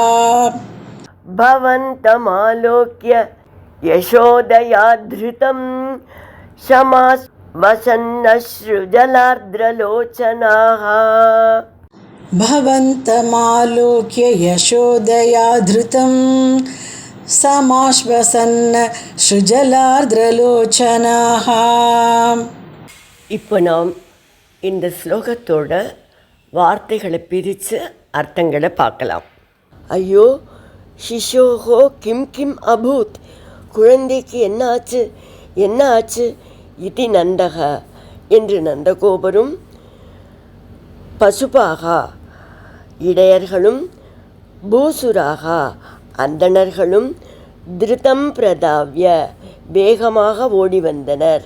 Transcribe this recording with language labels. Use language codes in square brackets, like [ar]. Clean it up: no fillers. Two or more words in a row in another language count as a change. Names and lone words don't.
[sa] भवन्तमालोक्य यशोदया धृतं समाश्वसन्नश्रुजलार्द्रलोचनाः भवन्तमालोक्य यशोदया धृतं समाश्वसन्न सृजलार्द्रलोचनाः. [ta] இப்போ நாம் இந்த ஸ்லோகத்தோட வார்த்தைகளை பிரித்து அர்த்தங்களை பார்க்கலாம். ஐயோ, [sa] शिशोः किं किम् अभूत्, [ta] குழந்தைக்கு என்ன ஆச்சு என்ன ஆச்சு, இதி நந்தக என்று நந்தகோபரும், பசுபாகா இடையர்களும், பூசுராகா அந்தணர்களும், [sa] द्रुतं प्रधाव्य [ta] வேகமாக ஓடி வந்தனர்.